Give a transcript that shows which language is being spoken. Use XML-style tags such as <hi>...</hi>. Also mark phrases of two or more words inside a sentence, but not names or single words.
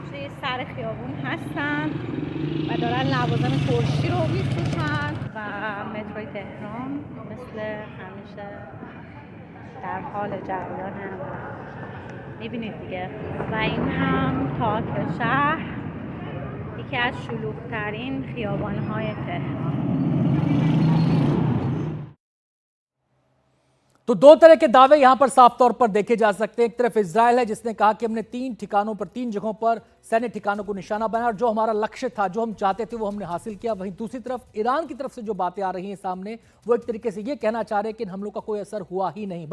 <fa>توی سر خیابون هستن و دارن لوازم ترشی رو می‌فروشن و متروی تهران مثل همیشه در حال جریانه. می‌بینید دیگه. و این هم تئاتر شهر، یکی از شلوغ‌ترین خیابان‌های تهران.</fa> <hi>तो 2 तरह के दावे यहां पर साफ तौर पर देखे जा सकते हैं। एक तरफ इजराइल है जिसने कहा कि हमने 3 ठिकानों पर, 3 जगहों पर सैन्य ठिकानों को निशाना बनाया और जो हमारा लक्ष्य था, जो हम चाहते थे, वो हमने हासिल किया। वहीं दूसरी तरफ ईरान की तरफ से जो बातें आ रही हैं सामने, वो एक तरीके से ये कहना चाह रहे हैं कि इन हमलों का कोई असर हुआ ही नहीं।</hi>